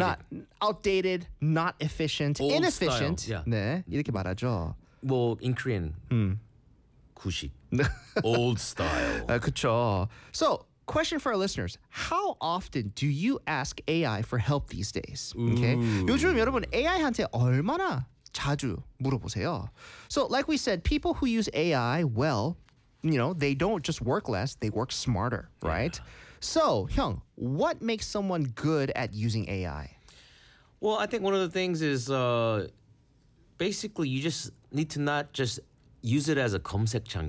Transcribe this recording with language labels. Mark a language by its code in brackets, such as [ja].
[en] Not outdated, not efficient, old inefficient. Style. Yeah. [ko] 네, 이렇게 말하죠. [en] Well, in Korean, 구식, old style. [ko] 그쵸. [en] So, question for our listeners. How often do you ask AI for help these days? Okay. Ooh. [ko] 요즘 여러분, AI한테 얼마나 자주 물어보세요? [en] So, like we said, people who use AI well, you know, they don't just work less, they work smarter, right? Yeah. So, Hyung, what makes someone good at using AI? Well, I think one of the things is basically you just need to not just use it as a 검색창.